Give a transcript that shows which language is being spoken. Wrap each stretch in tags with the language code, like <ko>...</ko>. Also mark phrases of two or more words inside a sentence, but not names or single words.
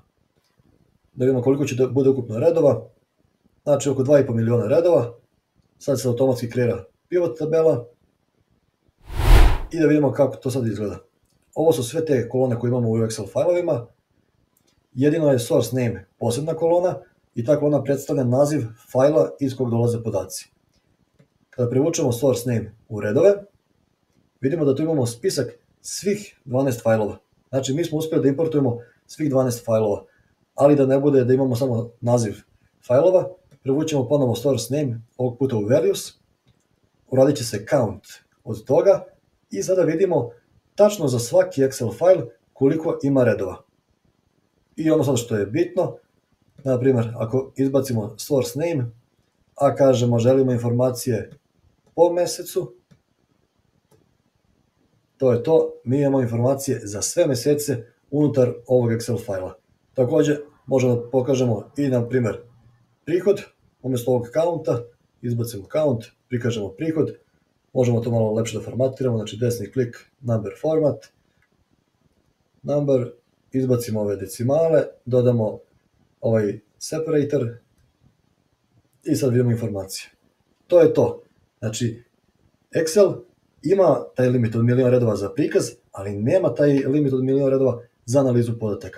<sr>Da vidimo koliko će da bude ukupno redova, znači oko 2,5 miliona redova, sad se automatski kreira pivot tabela i da vidimo kako to sad izgleda. Ovo su sve te kolone koje imamo u Excel fajlovima, jedino je</sr> <en>source name</en> <sr>posebna kolona i ta kolona predstavlja naziv fajla iz kog dolaze podaci. Kada privučemo</sr> <en>source name</en> <sr>u redove, vidimo da tu imamo spisak svih 12 fajlova. Znači, mi smo uspeli da importujemo svih 12 fajlova, ali da ne bude da imamo samo naziv fajlova, privućemo ponovo</sr> <en>source name,</en> <sr>ovog puta u values, uradit će se count od toga i sada vidimo tačno za svaki Excel fajl koliko ima redova. I ono sad što je bitno, na primjer, ako izbacimo</sr> <en>source name,</en> <sr>a kažemo želimo informacije po mesecu, to je to, mi imamo informacije za sve mesece unutar ovog Excel fajla. Takođe, možemo da pokažemo i, na primjer, prihod, umjesto ovog counta, izbacimo count, prikažemo prihod, možemo to malo lepše da formatiramo, znači desni klik,</sr> <en>number format, number,</en> <sr>izbacimo ove decimale, dodamo ovaj separator i sad vidimo informacije. To je to. Znači, Excel ima taj limit od 1.000.000 redova za prikaz, ali nema taj limit od 1.000.000 redova za analizu podataka.</sr>